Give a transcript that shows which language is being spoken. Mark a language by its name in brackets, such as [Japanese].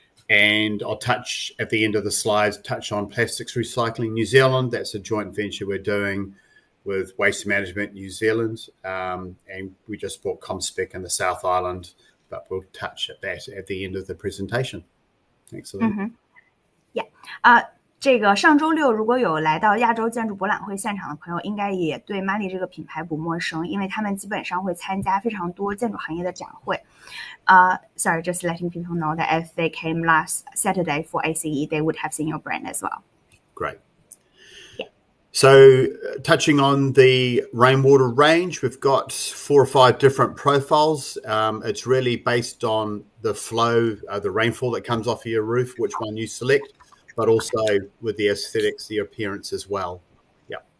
[English] And I'll touch at the end of the slides, touch on Plastics Recycling New Zealand. That's a joint venture we're doing with Waste Management New Zealand. And we just bought Comspec in the South Island, but we'll touch at that at the end of the presentation. Thanks, Lily. Yeah. [Chinese] 这个上周六如果有来到亚洲建筑博览会现场的朋友，应该也对 Marley 这个品牌不陌生，因为他们基本上会参加非常多建筑行业的展会。 [English] Sorry, just letting people know that if they came last Saturday for ACE, they would have seen your brand as well. Great. Yeah. So touching on the rainwater range, we've got 4 or 5 different profiles. It's really based on the flow, the rainfall that comes off of your roof, which one you select, but also with the aesthetics, the appearance as well. Yeah.